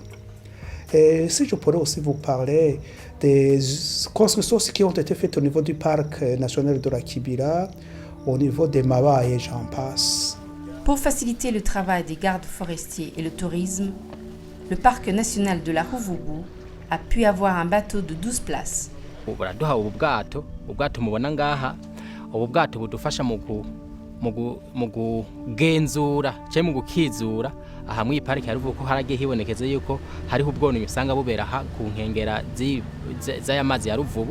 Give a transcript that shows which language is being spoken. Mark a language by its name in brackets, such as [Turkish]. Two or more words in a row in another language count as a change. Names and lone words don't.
[French] Et si je pourrais aussi vous parler des constructions qui ont été faites au niveau du parc national de la Kibira, au niveau des Mawa et j'en passe. Pour faciliter le travail des gardes forestiers et le tourisme, le parc national de la Ruvubu a pu avoir un bateau de 12 places. [Rundi] Baraduha ubwato mubona ngaha, ubwato budufasha mu kugenzura cyangwa mu gukizura aha mu parike ya Ruvubu ko haragiye hibonekeza yuko hariho ubwonye usanga bubera ku nkengera z'ayamazi ya Ruvubu.